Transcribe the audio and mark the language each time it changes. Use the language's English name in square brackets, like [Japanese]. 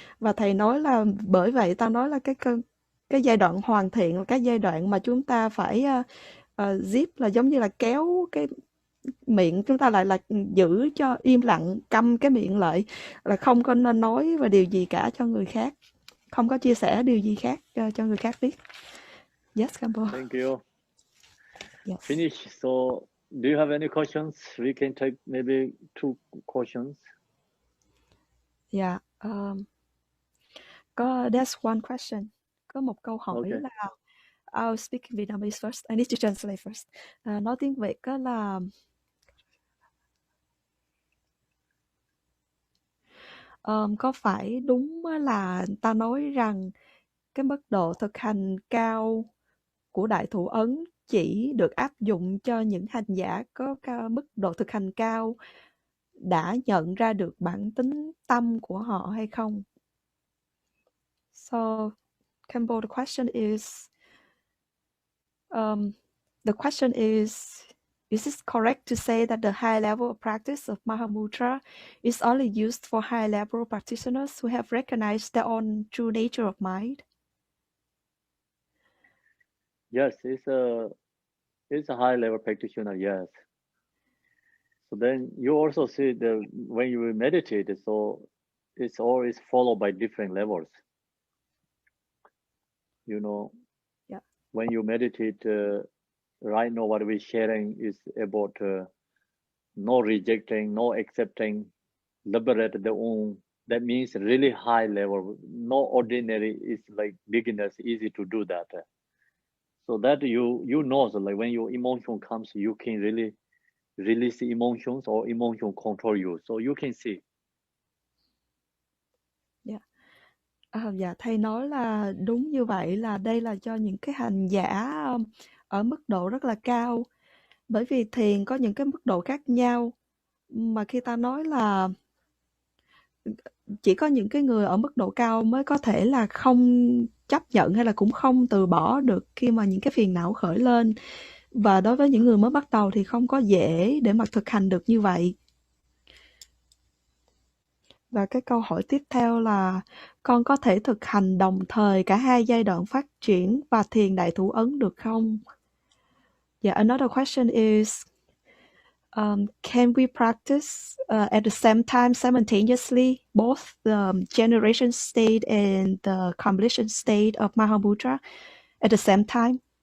[Vietnamese] Và thầy nói là bởi vậy ta nói là cái giai đoạn hoàn thiện là cái giai đoạn mà chúng ta phải zip, là giống như là kéo cái miệng chúng ta lại, là giữ cho im lặng, câm cái miệng lại, là không có nên nói về điều gì cả cho người khác, không có chia sẻ điều gì khác cho người khác biết. [English] Yes, Kampo. Thank you. Yes. Finish. So, do you have any questions? We can take maybe 2 questions. Yeah. There's one question. [Vietnamese] Có một câu hỏi [English] Okay. là I'll speak Vietnamese first. I need to translate first. [Vietnamese] Nói tiếng Việt đó là có phải đúng là ta nói rằng cái mức độ thực hành cao của Đại Thủ Ấn chỉ được áp dụng cho những hành giả có mức độ thực hành cao đã nhận ra được bản tính tâm của họ hay không? [English] So, Campbell, the question is it correct to say that the high level of practice of Mahamudra is only used for high level practitioners who have recognized their own true nature of mind? Yes, it's a high level practitioner, yes. So then you also see when you meditate, so it's always followed by different levels. You know, Yeah. when you meditate, right now what we're sharing is about no rejecting, no accepting, liberate the own. That means really high level. No ordinary is like beginners, easy to do that. So that you know, so like when your emotion comes, you can really release emotions or emotion control you. So you can see. [Vietnamese] Dạ, thầy nói là đúng như vậy, là đây là cho những cái hành giả ở mức độ rất là cao. Bởi vì thiền có những cái mức độ khác nhau. Mà khi ta nói là chỉ có những cái người ở mức độ cao mới có thể là không chấp nhận hay là cũng không từ bỏ được khi mà những cái phiền não khởi lên. Và đối với những người mới bắt đầu thì không có dễ để mà thực hành được như vậy. Và cái câu hỏi tiếp theo là con có thể thực hành đồng thời cả hai giai đoạn phát triển và thiền đại thủ ấn được không? [English] Yeah, another question is, can we practice at the same time simultaneously both the generation state and the completion state of Mahamudra at the same time?